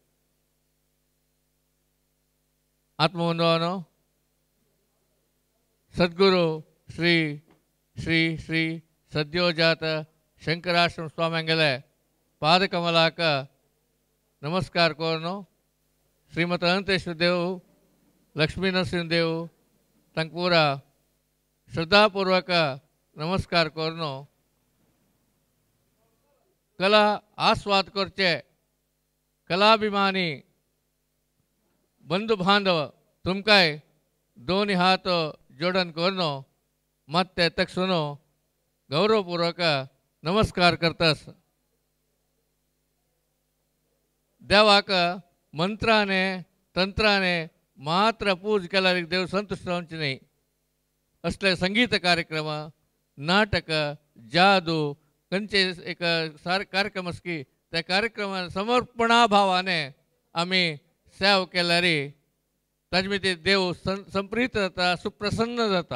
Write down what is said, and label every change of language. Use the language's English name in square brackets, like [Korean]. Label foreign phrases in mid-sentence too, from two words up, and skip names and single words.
[Konkani] आत्मबंधुओं, सद्गुरु श्री श्री श्री सद्योजात शंकराश्रम स्वामींगले पादकमलाक नमस्कार कोरनो। श्रीमत अनंतेश्वर देव लक्ष्मी नरसिंह देव तंक पूरा श्रद्धापूर्वक नमस्कार कोरनो। कला आस्वाद करचे कलाभिमानी बंधु बांधव तुमकाय दोन्ही हाथ जोडन कोरनो [Kannada] ಮತ್ತೆ ತಕ್ಷಣ ಗೌರವಪೂರ್ವಕ [Konkani] नमस्कार करतस। देवाक मंत्राने तंत्राने मात्र पूज केल्यार देव संतुष्ट जावचे न्ही। असले संगीत कार्यक्रम नाटक जादू खंयचे एक कार्यक्रम आसकी त्या कार्यक्रम समर्पणा भावाने आमी सेव केल्यार ताजे भितर देव संप्रीत जाता, सुप्रसन्न जाता।